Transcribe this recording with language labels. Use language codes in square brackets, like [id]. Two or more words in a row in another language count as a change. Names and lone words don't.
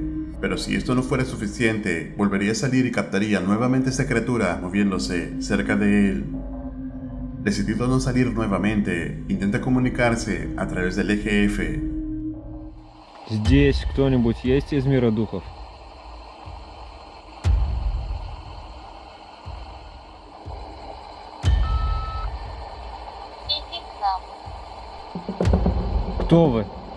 [es] Pero si esto no fuera suficiente, volvería a salir y captaría nuevamente esa criatura moviéndose cerca de él. Decidido a no salir nuevamente, intenta comunicarse a través del eje F. [ru] Здесь кто-нибудь есть из мира духов? Иди к нам. Кто вы?